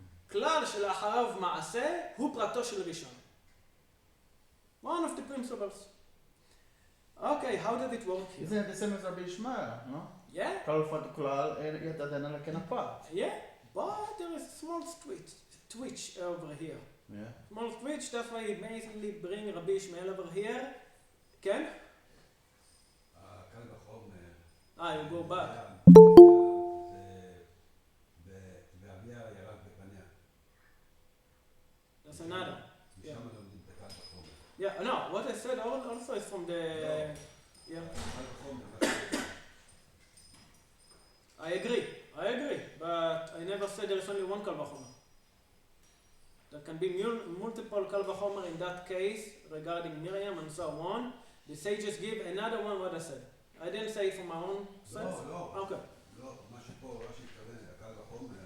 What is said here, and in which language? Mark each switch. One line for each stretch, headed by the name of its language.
Hebrew: כלל שלאחריו מעשה הוא פרטו של ראשון.
English: One of the principles. Okay, how did it work here? Isn't it the same as Rabbi Ishmael, no? Yeah?
Hebrew: כלל ופרט וכלל, יתדן על כן הפרט.
English: Yeah, but there is a small twitch over here. Yeah. Small twitch, that's why he basically bring Rabbi Ishmael over here.
Hebrew: כן? קל וחומר.
English: You go back.
Hebrew: ואביה ירד בפניה.
English: That's another. Yeah.
Hebrew: משם לומדים את הקל וחומר.
English: Yeah, no, what I said also is from the... Yeah.
Hebrew: קל וחומר.
English: I agree, but I never said there is only one Kal Vachomer. There can be multiple Kal Vachomer in that case regarding Miriam and so on. The sages give another one what I said. I didn't say it for my own sense.
Hebrew: לא.
English: Okay.
Hebrew: לא, מה שפה רש"י התכוון, הקל וחומר,